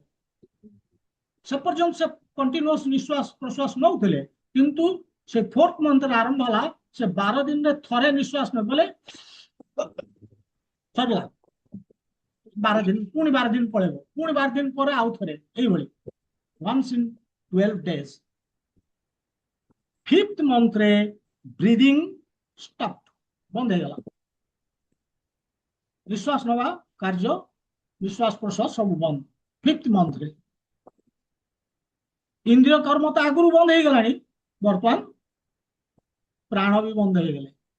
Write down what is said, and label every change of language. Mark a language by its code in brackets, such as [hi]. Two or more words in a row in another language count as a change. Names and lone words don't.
[or] ସେ ପର୍ଯ୍ୟନ୍ତ ସେ କଣ୍ଟିନ୍ୟୁଅସ୍ ନିଶ୍ୱାସ ପ୍ରଶ୍ୱାସ ନଉଥିଲେ, କିନ୍ତୁ ସେ 4th ମନ୍ଥରେ ଆରମ୍ଭ ହେଲା ସେ 12 ଦିନରେ ଥରେ ନିଶ୍ୱାସ ନେଲେ ସରିଲା। 12 ଦିନ ପୁଣି 12 ଦିନ ପଳେଇବ, ପୁଣି 12 ଦିନ ପରେ ଆଉ ଥରେ, ଏଇଭଳି [en] once in 12 days। [or] 5th ମନ୍ଥରେ [en] breathing stop, [or] ବନ୍ଦ ହେଇଗଲା। ନିଶ୍ୱାସ ନେବା କାର୍ଯ୍ୟ, ନିଶ୍ୱାସ ପ୍ରଶ୍ୱାସ ସବୁ ବନ୍ଦ 5th ମନ୍ଥରେ। ଇନ୍ଦ୍ରିୟ କର୍ମ ତ ଆଗରୁ ବନ୍ଦ ହେଇଗଲାଣି, ବର୍ତ୍ତମାନ ପ୍ରାଣ ବି ବନ୍ଦ ହେଇଗଲେ।